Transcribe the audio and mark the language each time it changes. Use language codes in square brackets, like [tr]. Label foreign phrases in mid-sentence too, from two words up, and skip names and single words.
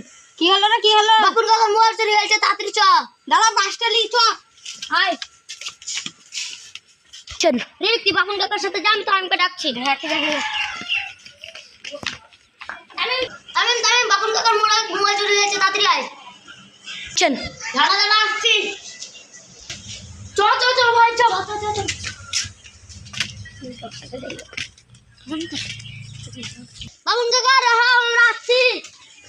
[bn] কি হলো না, কি হলো? বাপুর কার মোবাইল চলে গেছে, তাড়াতাড়ি চ। দাদা বাসটা লি চ। আয় অ্যাকশন। রিক তুই বাপুর কাকার সাথে যা, আমি তো আমাকে ডাকছি। হ্যাঁ ঠিক আছে। আমি আমি আমি বাপুর কাকার মোবাইল চলে গেছে, তাড়াতাড়ি আয়। অ্যাকশন। দাদা দাদা আসছি। চ চ চ ভাই চ চ চ চ। বাপুর কাকা রাহা, আমরা আসছি।